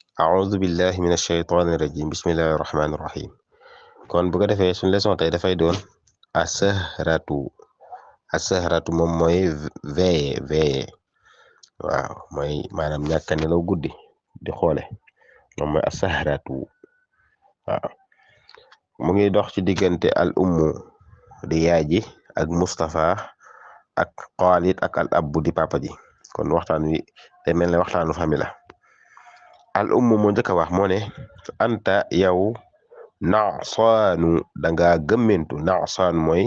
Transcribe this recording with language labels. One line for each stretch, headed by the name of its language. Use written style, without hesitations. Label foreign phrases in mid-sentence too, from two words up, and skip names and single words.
Arabic: أعوذ بالله من الشيطان الرجيم بسم الله الرحمن الرحيم
Wolof: kon bu ko defee suñu leçon tey dafay doon asahratu moom mooy veillé waaw mooy maanaam ñàkk a nelaw guddi di xoole moom mooy asahratu waaw mu ngi dox ci diggante al ummu di yaay ji ak Mustafa ak Xaalid ak al abbu di papa ji kon waxtaan wi te mel ne waxtaanu famille la al ummu moo njëkk a wax moo ne anta yow nasaanu danga gëmmentu nasaan